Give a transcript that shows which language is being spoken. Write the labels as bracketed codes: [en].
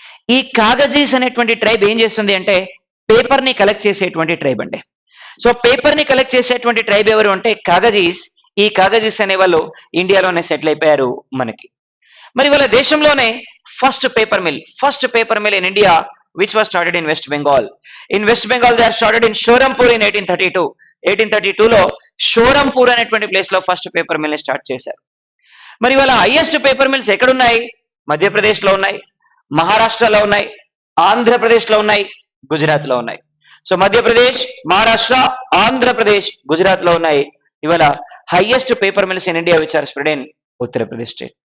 [te] ఈ కాగజీస్ అనేటువంటి ట్రైబ్ ఏం చేస్తుంది అంటే పేపర్ ని కలెక్ట్ చేసేటువంటి ట్రైబ్ అండి. సో పేపర్ ని కలెక్ట్ చేసేటువంటి ట్రైబ్ ఎవరు అంటే కాగజీస్. ఈ కాగజీస్ అనే వాళ్ళు ఇండియాలోనే సెటిల్ అయిపోయారు మనకి. మరి వాళ్ళ దేశంలోనే [en] First paper mill in India which was started in West Bengal. In West Bengal they are started in Shorampur in 1832. [te] 1832 లో షోరంపూర్ అనేటువంటి ప్లేస్ లో ఫస్ట్ పేపర్ మిల్ ని స్టార్ట్ చేశారు. మరి వాళ్ళ హైయెస్ట్ పేపర్ మిల్స్ ఎక్కడున్నాయి? మధ్యప్రదేశ్ లో ఉన్నాయి, మహారాష్ట్రలో ఉన్నాయి, ఆంధ్రప్రదేశ్ లో ఉన్నాయి, గుజరాత్ లో ఉన్నాయి. సో మధ్యప్రదేశ్, మహారాష్ట్ర, ఆంధ్రప్రదేశ్, గుజరాత్ లో ఉన్నాయి ఇవాళ highest paper mills in India [en] Which are spread in Uttar Pradesh state.